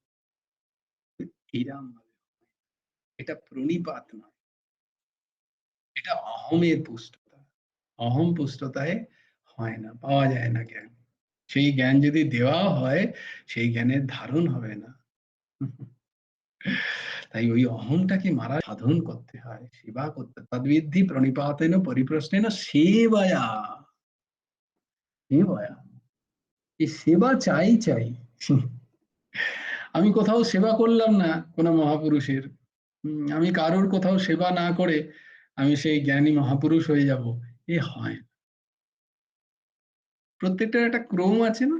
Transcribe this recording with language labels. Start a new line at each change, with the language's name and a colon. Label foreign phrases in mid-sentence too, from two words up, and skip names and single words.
Bangla: এইরাম ভাবে, এটা প্রণিপাত নয়, এটা অহমের পুষ্টতা। অহম পুষ্টতায় হয় না, পাওয়া যায় না জ্ঞান। সেই জ্ঞান যদি দেওয়া হয়, সেই জ্ঞানের ধারণ হবে না। তাই ওই অহংটাকে মারা সাধন করতে হয়, সেবা করতে।
Sanskrit: তদ্বিদ্ধি প্রণিপাতেন পরিপ্রশ্নেন সেবায়া, সেবায়া,
Bangla: এই সেবা চাই চাই। আমি কোথাও সেবা করলাম না কোনো মহাপুরুষের, আমি কারোর কোথাও সেবা না করে আমি সেই জ্ঞানী মহাপুরুষ হয়ে যাব, এ হয়। প্রত্যেকটার একটা ক্রম আছে না?